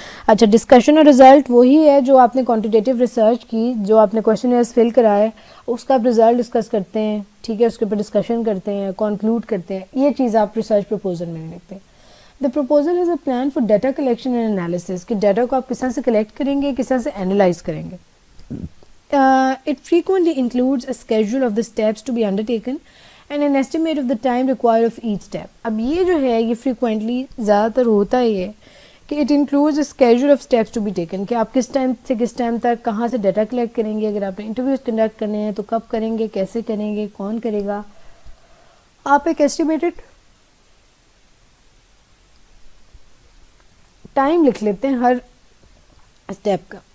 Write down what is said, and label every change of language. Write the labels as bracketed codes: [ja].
[ur] اچھا, ڈسکشن اور ریزلٹ وہی ہے جو آپ نے کوانٹیٹیو ریسرچ کی, جو آپ نے کویشچنئرز فل کرائے, اس کا آپ ریزلٹ ڈسکس کرتے ہیں. ٹھیک ہے, اس کے اوپر ڈسکشن کرتے ہیں, کنکلوڈ کرتے ہیں. یہ چیز آپ ریسرچ پرپوزل میں نہیں لکھتے. [en] the proposal is a plan for data collection and analysis, [ur] کہ ڈیٹا کو آپ کس طرح سے کلیکٹ کریں گے, کس طرح سے اینالائز کریں گے. [en] It frequently includes a schedule of the steps to be undertaken and an estimate of the time required of each step. [ur] اب یہ جو ہے یہ frequently زیادہ تر ہوتا ہی ہے کہ [en] it includes a schedule of steps to be taken, [ur] کہ آپ کس ٹائم سے کس ٹائم تک کہاں سے ڈیٹا کلیکٹ کریں گے، اگر آپ نے انٹرویوز کنڈکٹ کرنے ہیں تو کب کریں گے، کیسے کریں گے، کون کرے گا. آپ ایک ایسٹیمیٹڈ ٹائم لکھ لیتے ہیں ہر اسٹیپ کا.